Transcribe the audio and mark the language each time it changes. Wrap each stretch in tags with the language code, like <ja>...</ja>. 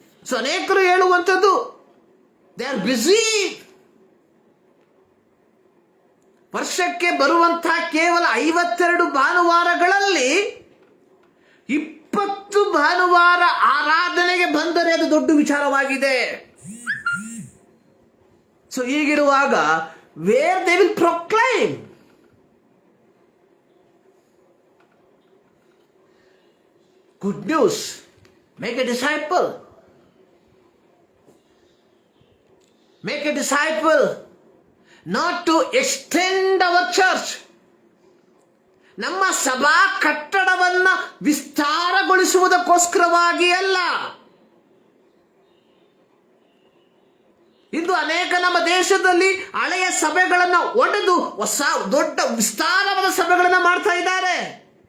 <en>so</en> <kn>ಅನೇಕರು ಹೇಳುವಂಥದ್ದು</kn> <en>They are busy.</en> <kn>ವರ್ಷಕ್ಕೆ ಬರುವಂತಹ ಕೇವಲ 52 ಭಾನುವಾರಗಳಲ್ಲಿ 20 ಭಾನುವಾರ ಆರಾಧನೆಗೆ ಬಂದರೆ ಅದು ದೊಡ್ಡ ವಿಚಾರವಾಗಿದೆ.</kn> <en>so</en> <kn>ಹೀಗಿರುವಾಗ</kn> <en>where they will proclaim. Good news. Make a disciple. Make a disciple. Not to extend our church.</en> <kn>ನಮ್ಮ ಸಭಾ ಕಟ್ಟಡವನ್ನ ವಿಸ್ತಾರಗೊಳಿಸುವುದಕ್ಕೋಸ್ಕರವಾಗಿ ಅಲ್ಲ. ಇಂದು ಅನೇಕ ನಮ್ಮ ದೇಶದಲ್ಲಿ ಹಳೆಯ ಸಭೆಗಳನ್ನು ಒಡೆದು ಹೊಸ ದೊಡ್ಡ ವಿಸ್ತಾರವಾದ ಸಭೆಗಳನ್ನು ಮಾಡ್ತಾ ಇದ್ದಾರೆ.</kn>